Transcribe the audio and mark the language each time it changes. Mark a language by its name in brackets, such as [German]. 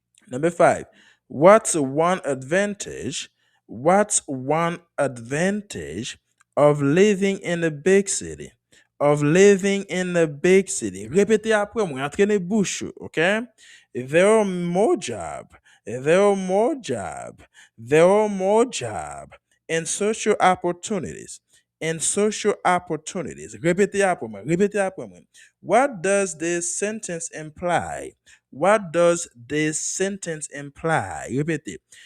[English] Number five, what's one advantage? What's one advantage of living in a big city? Of living in a big city. [French] Répétez après moi, entraînez bouche, okay? [English] There are more job. There are more job. There are more job and social opportunities. And social opportunities. [French] Répétez après moi. Répétez après moi. [English] What does this sentence imply? What does this sentence imply? [French] Répétez.